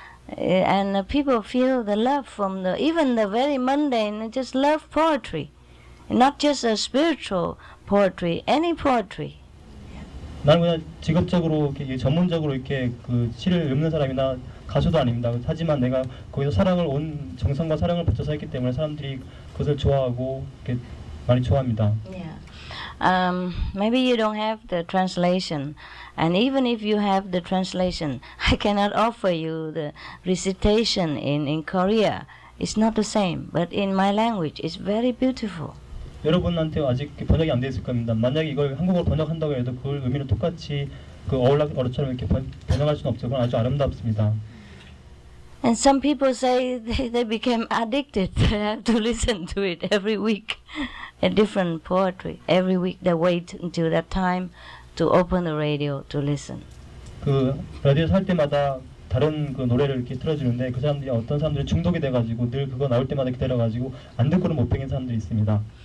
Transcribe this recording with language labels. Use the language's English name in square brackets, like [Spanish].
[English] And people feel the love from even the very mundane, just love poetry. Not just a spiritual poetry, any poetry. [Korean] 나는 그냥 직업적으로 이렇게 전문적으로 이렇게 그 시를 읽는 사람이나 가수도 아닙니다. 하지만 내가 거기서 온 정성과 사랑을 바쳐서 했기 때문에 사람들이 그것을 좋아하고 이렇게 많이 좋아합니다. [English] Yeah. Maybe you don't have the translation, and even if you have the translation, I cannot offer you the recitation in Korea. It's not the same, but in my language, it's very beautiful. [Korean] 여러분한테 아직 번역이 안 돼 있을 겁니다. 만약에 이걸 한국어로 번역한다고 해도 그걸 의미는 똑같이 그 어처럼 이렇게 번역할 수는 없죠. 그건 아주 아름답습니다. [English] And some people say they became addicted. They have to listen to it every week, a different poetry. Every week they wait until that time to open the radio to listen. [Korean] 그 라디오에서 할 때마다 다른 그 노래를 이렇게 틀어주는데 그 사람들이 어떤 사람들이 중독이 돼가지고 늘 그거 나올 때마다 기다려가지고 안 듣고는 못 배긴 사람들이 있습니다.